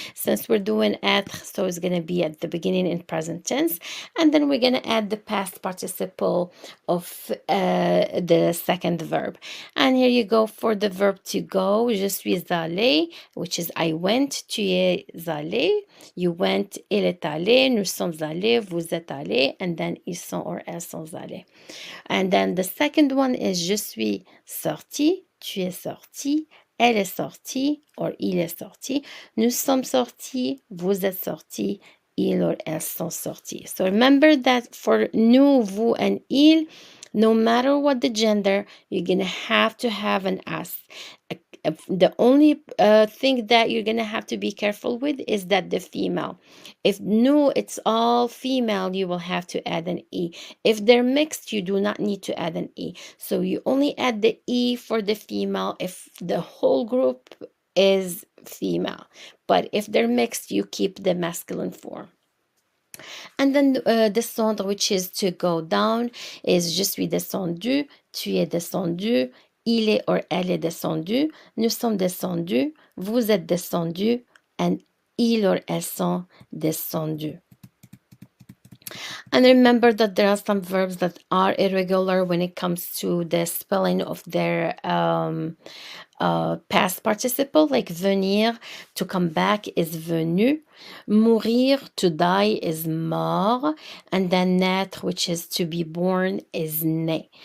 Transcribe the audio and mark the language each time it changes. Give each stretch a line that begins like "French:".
English: Since we're doing être, so it's going to be at the beginning in present tense. And then we're going to add the past participle of the second verb. And here you go for the verb to go.
French: Je suis allé,
English: which is I went.
French: Tu es allé.
English: You went,
French: il est allé, nous sommes allés, vous êtes allés,
English: and then
French: ils sont or elles sont allés.
English: And then the second one is
French: je suis sorti, tu es sorti, elle est sortie, or il est sorti, nous sommes sortis, vous êtes sortis, ils or elles sont sortis.
English: So remember that for nous, vous, and il, no matter what the gender, you're going to have an s. The only thing that you're going to have to be careful with is that the female. If no, it's all female, you will have to add an E. If they're mixed, you do not need to add an E. So you only add the E for the female if the whole group is female. But if they're mixed, you keep the masculine form. And then
French: descendre,
English: which is to go down, is
French: je suis descendu, tu es descendu, il est or elle est descendu, nous sommes descendus, vous êtes descendu, and il or elles sont descendus.
English: And remember that there are some verbs that are irregular when it comes to the spelling of their past participle, like venir, to come back is venu, mourir, to die is mort, and then naître, which is to be born, is né.